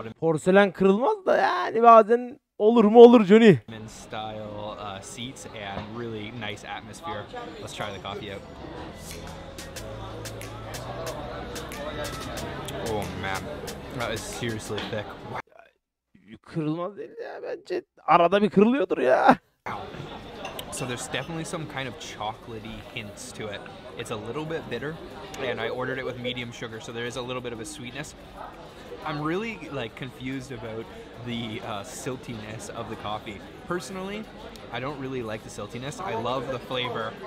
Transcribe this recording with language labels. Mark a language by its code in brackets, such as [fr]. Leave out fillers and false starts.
[tr] Porselen kırılmaz da yani bazen olur mu olur Johnny. [en] Ottoman style seats and really nice atmosphere. Let's try the coffee out. Oh man, that is seriously thick. [tr] kırılmaz değil ya bence. Arada bir kırılıyordur ya. [en] So there's definitely some kind of chocolatey hints to it. It's a little bit bitter, and I ordered it with medium sugar, so there is a little bit of a sweetness. I'm really like confused about the siltiness of the coffee. Personally, I don't really like the siltiness. I love the flavor.